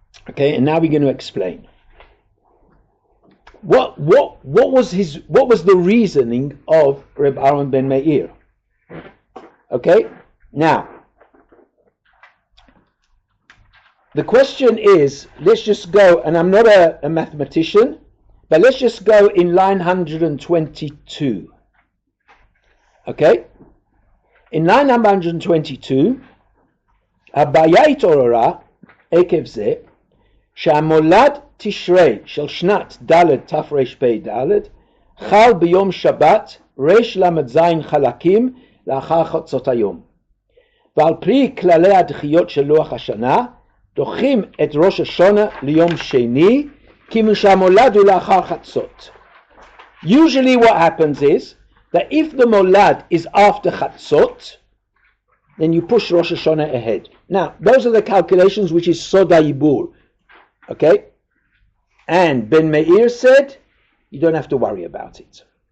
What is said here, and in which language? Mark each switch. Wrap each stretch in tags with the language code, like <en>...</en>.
<en>Okay, and now we're going to explain. What was the reasoning of Reb Aaron ben Meir? Okay, now the question is, let's just go, and I'm not a mathematician, but let's just go in line 122. Okay? In line number 122,</en> <he>הבעיה התעוררה עקב זה שהמולד תשרי של שנת ד' תרפ"ד חל ביום שבת רל"ז חלקים לאחר חצות היום. ועל פי כללי הדחיות של לוח השנה, דוחים את ראש השונה ליום שני, כי שהמולד הוא לאחר חצות.</he> <en>Usually what happens is that if the molad is after chatzot, then you push Rosh Hashanah ahead. Now, those are the calculations which is Soda Yibur. Okay? And Ben Meir said, you don't have to worry about it.</en>